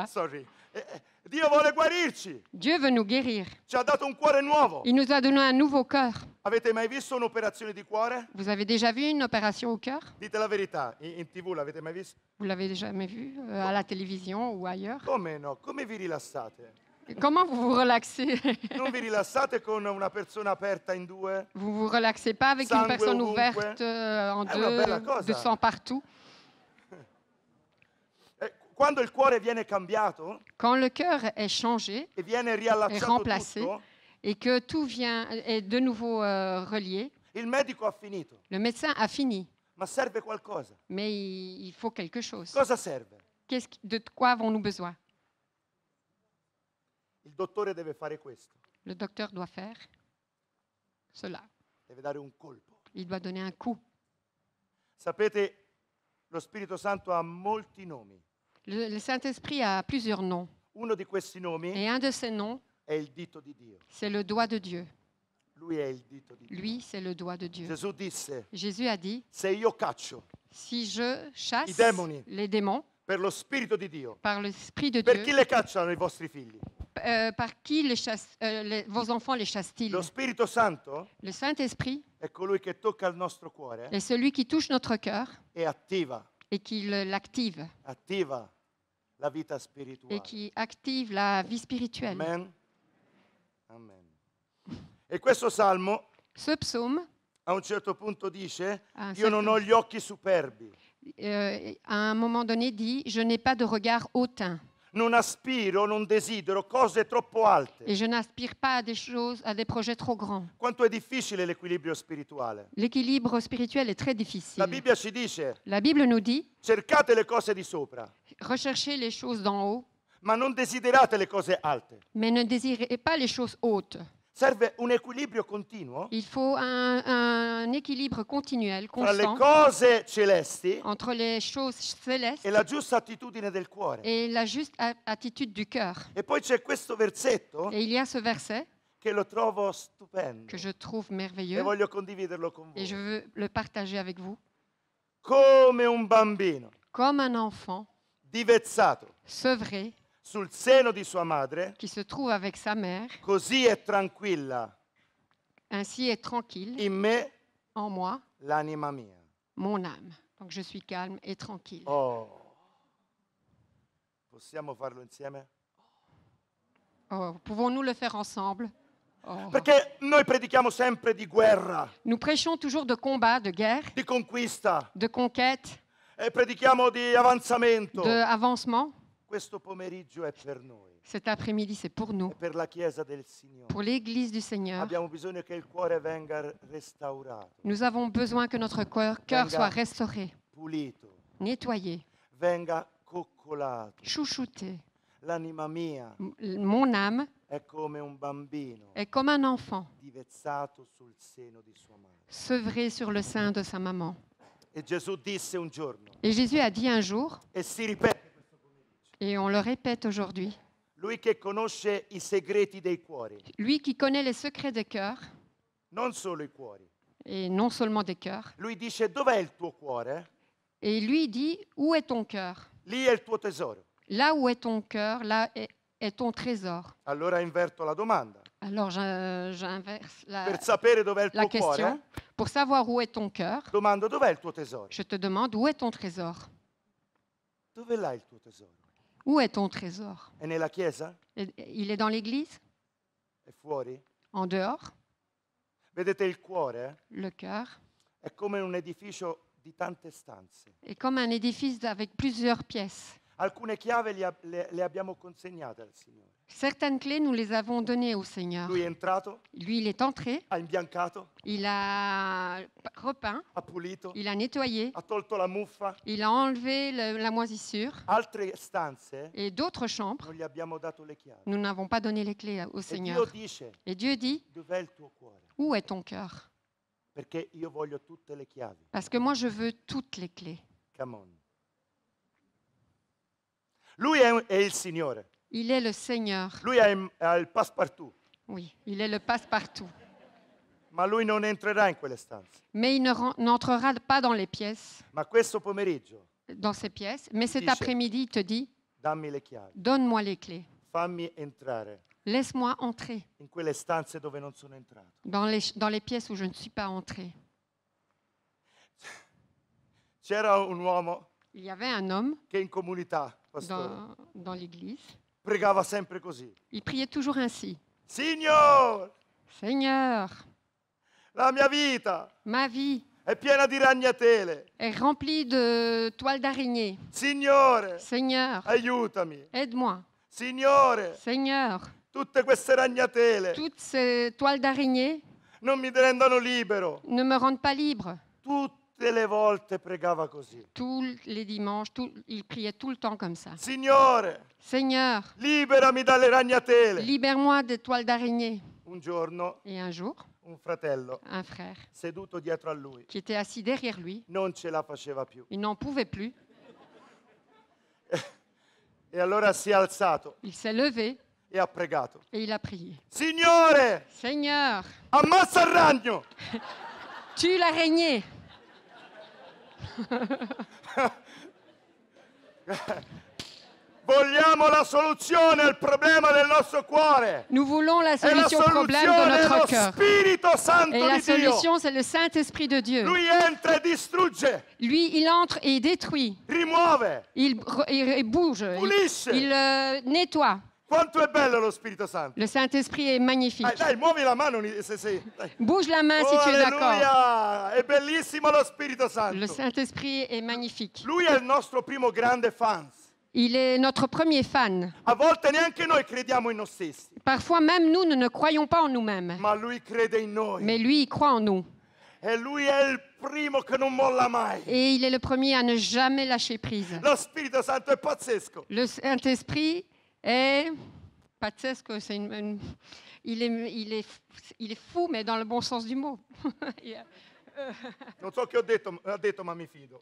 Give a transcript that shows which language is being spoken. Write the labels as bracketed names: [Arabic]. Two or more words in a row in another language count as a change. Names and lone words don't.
[Italian] Sorry. Dio vuole guarirci. [French] Dieu veut nous guérir. [Italian] Ci ha dato un cuore nuovo. [French] Il nous a donné un nouveau cœur. [Italian] Avete mai visto un'operazione di cuore? [French] Vous avez déjà vu une opération au cœur? [Italian] Dite la verità, in TV l'avete mai visto? [French] Vous l'avez jamais vu à la télévision ou ailleurs? [Italian] Come no? Come vi rilassate? [French] Comment vous vous relaxez? [Italian] Non vi rilassate con una persona aperta in due? [French] Vous vous relaxez pas avec une [Italian] Sangue [French] personne [Italian] ovunque. [French] ouverte en [Italian] È una bella [French] deux, [Italian] cosa. [French] de sang partout? [Italian] Quando il cuore viene cambiato [French] Quand le cœur est changé [Italian] e viene [French] est [Italian] riallacciato [French] remplacé [Italian] tutto, [French] et que tout est de nouveau relié, [Italian] il medico ha finito. [French] le médecin a fini, [Italian] Ma serve qualcosa. [French] mais il faut quelque chose. [Italian] Cosa serve? [French] De quoi avons-nous besoin? [Italian] Il dottore deve fare questo. [French] Le docteur doit faire cela. [Italian] Deve dare un colpo. [French] Il doit donner un coup. [Italian] Sapete, lo Spirito Santo ha molti nomi. [French] Le Saint-Esprit a plusieurs noms. [Italian] Uno di questi nomi [French] Et un de ces noms, [Italian] è il dito di Dio. [French] c'est le doigt de Dieu. [Italian] Lui è il dito di Dio. [French] Lui, c'est le doigt de Dieu. [Italian] Gesù disse, [French] Jésus a dit, [Italian] se io caccio [French] si je chasse [Italian] I demoni. [French] les démons [Italian] per lo Spirito di Dio, [French] par l'Esprit de [Italian] per [French] Dieu, [Italian] chi le cacciano i vostri figli? [French] par qui vos enfants les chassent-ils? [Italian] Lo Spirito Santo [French] Le Saint-Esprit [Italian] è colui che tocca il nostro cuore [French] est celui qui touche notre cœur [Italian] e attiva [French] et qui l'active [Italian] la vita [French] et [Italian] spirituale. [French] qui active la vie spirituelle. [Italian] Amen. Amen. E questo salmo [French] Ce psaume, [Italian] a un certo punto dice, [French] à un [Italian] io non [French] certain- [Italian] ho gli occhi superbi, [French] à un moment donné, dit « Je n'ai pas de regard hautain. [Italian] non aspiro, non desidero cose troppo alte. [French] Et je n'aspire pas à des choses, à des projets trop grands. [Italian] Quanto è difficile l'equilibrio spirituale. [French] L'équilibre spirituel est très difficile. [Italian] La Bibbia ci dice, [French] La Bible nous dit, [Italian] cercate le cose di sopra, [French] recherchez les choses d'en haut, [Italian] ma non desiderate le cose alte. [French] mais ne désirez pas les choses hautes. [Italian] Serve un equilibrio continuo [French] Il faut un équilibre continuel, [Italian] tra le [French] constant, [Italian] cose celesti [French] entre les choses célestes [Italian] e la giusta attitudine del cuore. [French] et la juste attitude du cœur. [Italian] E poi c'è questo versetto [French] Et il y a ce verset [Italian] che lo trovo stupendo [French] que je trouve [Italian] e [French] merveilleux [Italian] voglio condividerlo con [French] et je [Italian] voi. [French] veux le partager avec vous. [Italian] Come un bambino [French] Comme un enfant [Italian] divezzato [French] sevré [Italian] sul seno di sua madre, [French] qui se trouve avec sa mère, [Italian] così è tranquilla [French] ainsi est tranquille [Italian] in me [French] en moi, [Italian] l'anima mia. [French] mon âme. Donc je suis calme et tranquille. [Italian] Oh, possiamo farlo insieme? [French] Oh, pouvons-nous le faire ensemble? Oh. [Italian] Perché noi predichiamo sempre di guerra, [French] Nous prêchons toujours de combat, de guerre, [Italian] di conquista, [French] de conquête, [Italian] e predichiamo di avanzamento. [French] d'avancement. [Italian] Questo pomeriggio è per noi, [French] Cet après-midi, c'est pour nous, [Italian] è per la Chiesa del Signore. [French] pour l'Église du Seigneur. [Italian] Abbiamo bisogno che il cuore venga restaurato, [French] Nous avons besoin que notre cœur soit restauré, [Italian] pulito, [French] nettoyé, [Italian] venga coccolato. [French] chouchouté. [Italian] L'anima mia [French] Mon âme [Italian] è come un bambino [French] est comme un enfant, [Italian] divezzato sul seno di sua madre. [French] sevré sur le sein de sa maman. [Italian] E Gesù disse un giorno, [French] Et Jésus a dit un jour, [Italian] e si ripete, [French] et on le répète aujourd'hui, [Italian] lui che conosce i segreti dei cuori, [French] lui qui connaît les secrets des cœurs, [Italian] non solo i cuori. [French] et non seulement des cœurs, [Italian] Lui dice, dov'è il tuo cuore? [French] et lui dit, où est ton cœur? [Italian] Lì è il tuo tesoro. [French] Là où est ton cœur, là est ton trésor. [Italian] Allora inverto la domanda. [French] Alors j'inverse [Italian] Per sapere dov'è il [French] la [Italian] tuo [French] question. [Italian] cuore, [French] Pour savoir où est ton cœur, [Italian] domando dov'è il tuo tesoro? [French] je te demande, où est ton trésor? [Italian] Dove l'hai il tuo tesoro? [French] Où est ton trésor? [Italian] È nella chiesa? [French] Il est dans l'église? [Italian] È fuori? [French] En dehors? [Italian] Vedete, il cuore [French] Le cœur [Italian] è come un edificio di tante stanze. [French] est comme un édifice avec plusieurs pièces. [Italian] Alcune chiavi le abbiamo consegnate al Signore. [French] Certaines clés, nous les avons données au Seigneur. [Italian] Lui è entrato, [French] Lui, il est entré, [Italian] ha imbiancato, [French] il a repeint, [Italian] ha pulito, [French] il a nettoyé, [Italian] ha tolto la muffa. [French] il a enlevé la moisissure. [Italian] Altre stanze [French] Et d'autres chambres, [Italian] non gli abbiamo dato le chiavi. [French] nous n'avons pas donné les clés au [Italian] E Dio [French] Seigneur. [Italian] dice, [French] Et Dieu dit, [Italian] dov'è il tuo cuore? [French] où est ton cœur? [Italian] Perché io voglio tutte le chiavi. [French] Parce que moi, je veux toutes les clés. [English] Come on. [Italian] Lui è il Signore. [French] Il est le Seigneur. [Italian] Lui ha il passepartout. [French] Oui, il est le passe-partout. [Italian] Ma lui non entrerà in quelle stanze. [French] Mais il n'entrera pas dans les pièces, [Italian] Ma questo pomeriggio [French] dans ces pièces. Mais cet [Italian] Dice- [French] après-midi, il te dit, [Italian] dammi le chiavi. [French] donne-moi les clés. [Italian] Fammi entrare [French] Laisse-moi entrer [Italian] in quelle stanze dove non sono entrato. [French] dans les pièces où je ne suis pas entrée. [Italian] C'era un uomo [French] Il y avait un homme [Italian] che in comunità, pastore, [French] dans l'église. [Italian] pregava sempre così. [French] Il priait toujours ainsi. [Italian] Signore, [French] Seigneur, [Italian] la mia vita [French] ma vie [Italian] è piena di ragnatele. [French] est remplie de toiles d'araignée. [Italian] Signore, [French] Seigneur, [Italian] aiutami. [French] aide-moi. [Italian] Signore, [French] Seigneur, [Italian] tutte queste ragnatele [French] toutes ces toiles d'araignée [Italian] non mi rendono libero. [French] ne me rendent pas libre. [Italian] Tutte le volte pregava così. [French] Tous les dimanches, il priait tout le temps comme ça. [Italian] Signore, [French] Seigneur, [Italian] liberami dalle ragnatele. [French] libère-moi des toiles d'araignée. [Italian] Un giorno [French] Et un jour, [Italian] un fratello [French] un frère [Italian] seduto dietro a lui [French] qui était assis derrière lui, [Italian] non ce la faceva più. [French] il n'en pouvait plus. [Italian] E allora si è alzato [French] Il s'est levé [Italian] e ha pregato. [French] et il a prié. [Italian] Signore, [French] Seigneur, [Italian] ammazza il ragno. [French] tue l'araignée. [Italian] Vogliamo la soluzione al problema del nostro cuore. [French] Nous voulons la [Italian] E la [French] solution au problème de [Italian] soluzione è [French] notre [Italian] lo [French] cœur. [Italian] Spirito Santo [French] Et la [Italian] di Dio. [French] solution, c'est le Saint-Esprit de Dieu. [Italian] Lui entra e distrugge, [French] Lui, il entre et il détruit. [Italian] rimuove. [French] Il bouge. [Italian] Pulisce. [French] Il nettoie. [Italian] Quanto è bello lo Spirito Santo. [French] Le Saint-Esprit est magnifique. [Italian] Dai, muovi la mano se sei. Dai. [French] Bouge la main si Oh, tu es d'accord. [Italian] alleluia! È bellissimo lo Spirito [French] Le [Italian] Santo. [French] Saint-Esprit est magnifique. [Italian] Lui è il nostro primo grande fan. [French] Il est notre premier fan. [Italian] A volte neanche noi crediamo in noi stessi, [French] Parfois même nous ne croyons pas en nous-mêmes. [Italian] ma Lui crede in noi. [French] Mais lui, il croit en nous. [Italian] E Lui è il primo che non molla mai. [French] Et il est le premier à ne jamais lâcher prise. [Italian] Lo Spirito Santo è pazzesco. [French] Le Saint-Esprit est... Pazzesco, il est fou, mais dans le bon sens du mot. [Italian] Non so che ha detto, ma mi fido.